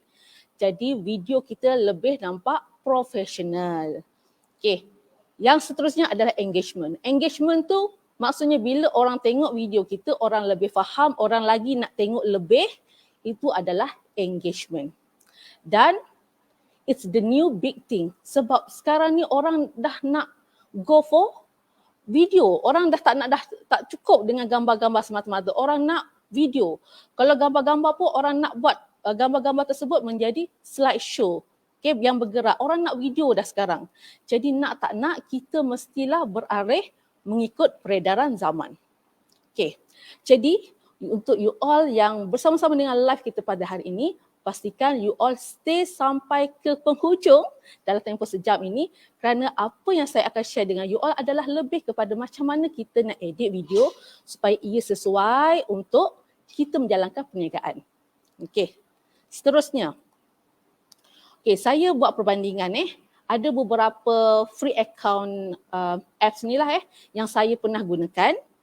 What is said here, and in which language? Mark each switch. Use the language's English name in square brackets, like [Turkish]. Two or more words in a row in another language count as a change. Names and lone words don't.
[Malay] Jadi video kita lebih nampak profesional. Okay. Yang seterusnya adalah engagement. Engagement tu maksudnya bila orang tengok video kita, orang lebih faham, orang lagi nak tengok lebih, itu adalah engagement. [English] Dan it's the new big thing. [Malay] Sebab sekarang ni orang dah nak [English] go for video. [Malay] Orang dah tak cukup dengan gambar-gambar semata-mata. Orang nak video. Kalau gambar-gambar pun orang nak buat gambar-gambar tersebut menjadi slideshow. Okay, yang bergerak. Orang nak video dah sekarang. Jadi nak tak nak kita mestilah berarih mengikut peredaran zaman. Okay. Jadi untuk [English] you all [Malay] yang bersama-sama dengan live kita pada hari ini, pastikan [English] you all stay [Malay] sampai ke penghujung dalam tempoh sejam ini kerana apa yang saya akan share dengan [English] you all [Malay] adalah lebih kepada macam mana kita nak edit video supaya ia sesuai untuk kita menjalankan perniagaan. Okey. Seterusnya. Okey, saya buat perbandingan ada beberapa [English] free account apps [Malay] ni lah yang saya pernah gunakan.